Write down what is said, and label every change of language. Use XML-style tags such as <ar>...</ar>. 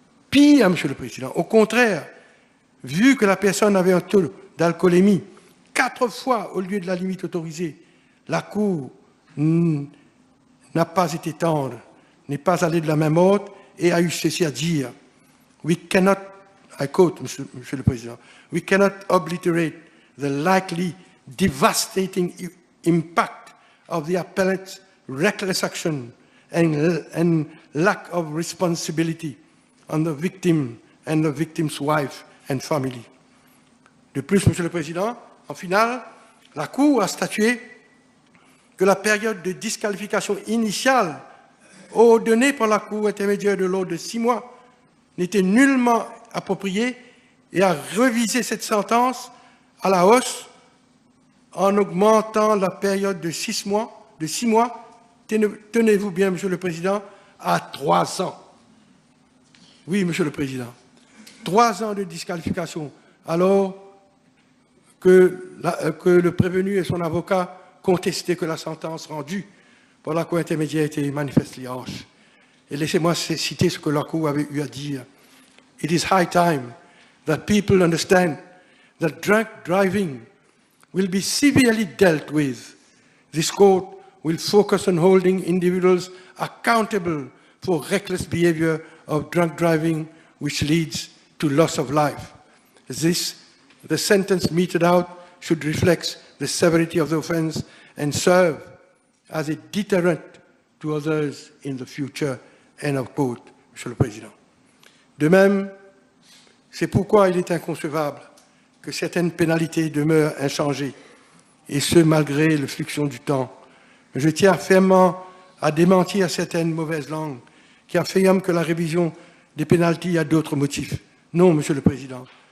<fr>Pire, Monsieur le Président, au contraire, vu que la personne avait un taux d'alcoolémie 4 fois au lieu de la limite autorisée. La Cour n'a pas été tendre, n'est pas allée de la même ordre et a eu ceci à dire.</fr> <en>We cannot, I quote, Monsieur le Président, we cannot obliterate the likely devastating impact of the appellant's reckless action and lack of responsibility on the victim and the victim's wife and family.</en> <fr>De plus, Monsieur le Président, en finale, la Cour a statué que la période de disqualification initiale ordonnée par la Cour intermédiaire de l'ordre de 6 mois n'était nullement appropriée et a révisé cette sentence à la hausse en augmentant la période de 6 mois, tenez-vous bien, Monsieur le Président, à 3 ans. Oui, Monsieur le Président, 3 ans de disqualification, alors que le prévenu et son avocat contestaient que la sentence rendue par la Cour intermédiaire était manifestement harsh. Et laissez-moi citer ce que la Cour avait eu à dire.</fr> <en>It is high time that people understand that drunk driving will be severely dealt with. This court will focus on holding individuals accountable for reckless behavior of drunk driving, which leads to loss of life. The sentence meted out should reflect the severity of the offense and serve as a deterrent to others in the future. End of quote,</en> <fr>Monsieur le Président. De même, c'est pourquoi il est inconcevable que certaines pénalités demeurent inchangées, et ce malgré le fluxion du temps. Je tiens fermement à démentir certaines mauvaises langues qui affirment que la révision des pénalités a d'autres motifs. Non, Monsieur le Président.</fr>